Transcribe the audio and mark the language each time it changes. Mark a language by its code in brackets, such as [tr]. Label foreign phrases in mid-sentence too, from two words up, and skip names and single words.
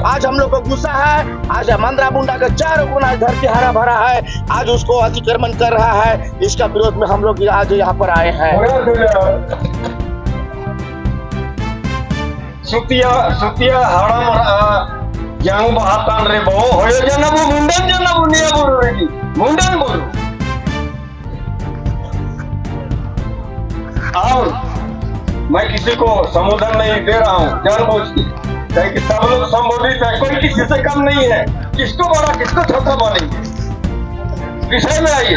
[hi] आज हम लोग को गुस्सा है, आज मंद्रा मुंडा का चारों गुना धरती हरा भरा है, आज उसको अतिक्रमण कर रहा है। इसका विरोध में हम लोग आज यहाँ पर आए हैं। [unr] सुतिया हाड़ा yang bahatan rebo hoyo jana bu mundan jana bunia buru lagi mundan buru [hi] और मैं किसी को संबोधन नहीं दे रहा हूँ जानबूझ के, कि सब लोग संबोधित है, कोई किसी से कम नहीं है। किसको बड़ा किसको छोटा मानेंगे? विषय में आइए।